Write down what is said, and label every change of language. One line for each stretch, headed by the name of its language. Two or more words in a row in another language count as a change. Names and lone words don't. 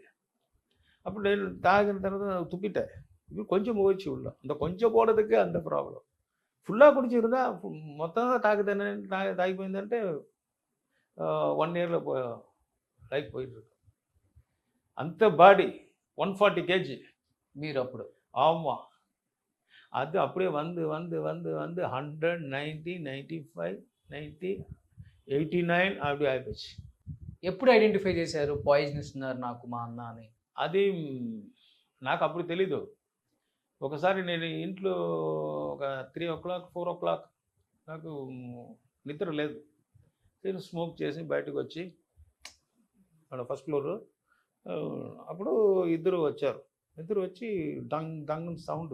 Telugu: అప్పుడు నేను తాగిన తర్వాత తుప్పిటా ఇప్పుడు కొంచెం పోవచ్చు ఉள்ள అంత కొంచెం పోవడానికి అంత ప్రాబ్లం. ఫుల్లా కుడిచిరుదా మొత్తం తాగిపోయిందంటే 1 ఇయర్లో లైఫ్ పోయింది. అంత బాడీ 140 kg మీరు అప్పుడు?
Tamil: ஆமா, அது அப்படியே வந்து 100, 90, 95, 90, 89 அப்படி అయిపోయింది.
Telugu: ఎప్పుడు ఐడెంటిఫై చేశారు పాయిజన్ ఇస్తున్నారు నాకు మా అన్న అని? అది నాకు అప్పుడు తెలీదు. ఒకసారి నేను ఇంట్లో ఒక 3 o'clock 4 o'clock నాకు నిద్ర లేదు. నేను స్మోక్ చేసి బయటకు వచ్చి మన
English: first floor,
Telugu: అప్పుడు ఇద్దరు వచ్చి డంగ్ డంగ్ సౌండ్.